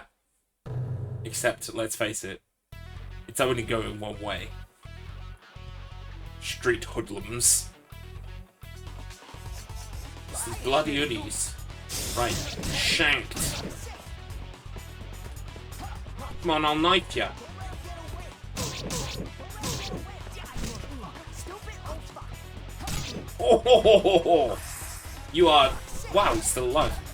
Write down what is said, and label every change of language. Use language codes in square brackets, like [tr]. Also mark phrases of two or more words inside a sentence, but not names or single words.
[en] Except, let's face it, it's only going one way. Street hoodlums. This is bloody hoodies. Right, shanked. Come on, I'll knife ya. Oh, ho, ho, ho, ho. You are... Wow, he's still alive.